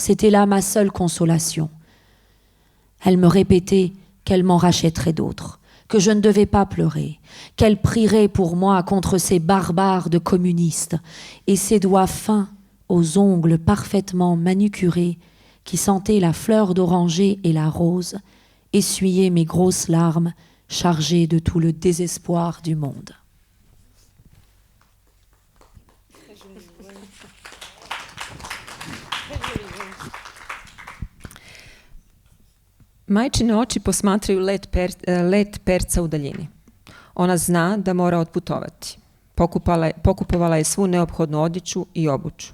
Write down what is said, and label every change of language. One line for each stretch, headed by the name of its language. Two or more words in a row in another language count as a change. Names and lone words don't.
French: C'était là ma seule consolation. Elle me répétait qu'elle m'en rachèterait d'autres, que je ne devais pas pleurer, qu'elle prierait pour moi contre ces barbares de communistes et ses doigts fins aux ongles parfaitement manucurés qui sentaient la fleur d'oranger et la rose, essuyaient mes grosses larmes chargées de tout le désespoir du monde.
Bosnian: Majčine oči posmatraju let perca u daljini. Ona zna da mora otputovati. Pokupovala je svu neophodnu odjeću i obuću.